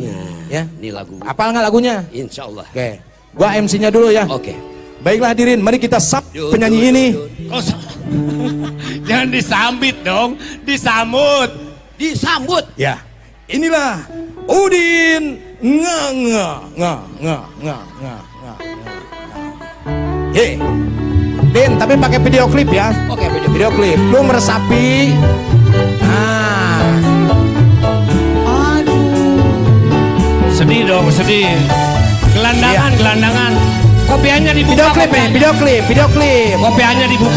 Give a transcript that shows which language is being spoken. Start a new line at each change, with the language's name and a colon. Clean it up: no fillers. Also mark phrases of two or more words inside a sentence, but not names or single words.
Indonesian: Ya. Ini lagu. Apal nggak lagunya?
Arabic: إن شاء الله.
Indonesian: Oke. Gua MC-nya dulu ya. Oke. Baiklah hadirin, mari kita sap Yuk, penyanyi yuk, ini. yuk. Oh, jangan disambit dong, disambut. Disambut. Ya. Inilah Udin nga nga nga nga nga nga nga. Ye. Din, tapi pakai video klip ya. Oke, Video klip. Lu meresapi. Nah. Sedih dong, sedih. Gelandangan, Iya. gelandangan. Kopiannya dibuka. Video klip ya, video klip. Kopiannya dibuka